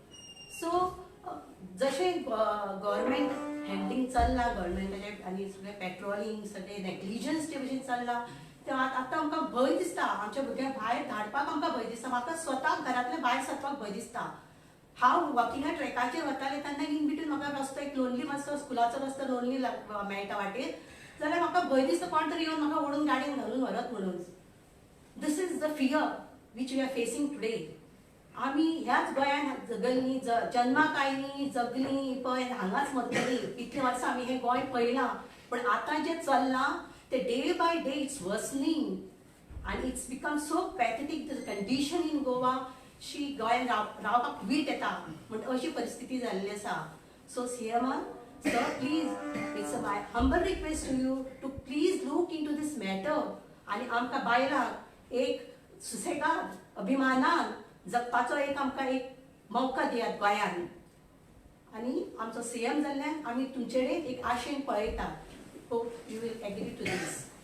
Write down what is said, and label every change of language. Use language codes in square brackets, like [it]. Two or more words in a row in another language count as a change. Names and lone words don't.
[kok] सो जशें [en] government handling [kok] चल्लां गव्हर्मेंटाचें आनी सगळें पेट्रोलिंग सगळें नेग्लिजन्स जे भशेन चल्लां तें आतां आमकां भंय दिसता. आमच्या भुरग्यांक भायर धाडपाक आमकां भंय दिसता. म्हाका स्वताक घरांतल्यान भायर सरपाक भंय दिसता. हांव वॉकिंगा ट्रॅकाचेर वतालें तेन्ना [en] in between [kok] म्हाका रस्तो एक लोनली मातसो स्कुलाचो रस्तो लोनली मेळटा वाटेर, जाल्यार म्हाका भंय दिसता कोण तरी येवन म्हाका ओडून गाडयेन घालून व्हरत म्हणून. [en] This is the fear which we are facing today. [kok] आमी ह्याच गोंयान जगल्लीं, जन्माक आयलीं, जगलीं पळय, हांगाच मरतलीं. इतलीं वर्सां आमी हें गोंय पळयलां, पण आतां जें चल्लां तें [en] day by day it's worsening आनी it's become so pathetic the condition in Goa. [kok] गोंयान रावपाक वीट येता म्हणजे अशी परिस्थिती जाल्ली आसा. [en] So CMan sir please it's my humble request to you to please look into this matter [kok] आनी आमकां बायलांक एक सुसेगाद अभिमानान जगपाचो एक आमकां एक मौका दियात गोंयान. आनी आमचो सीएम जाल्ल्यान आमी तुमचे कडेन एक आशेन पळयतात. [en] Hope you will agree to this.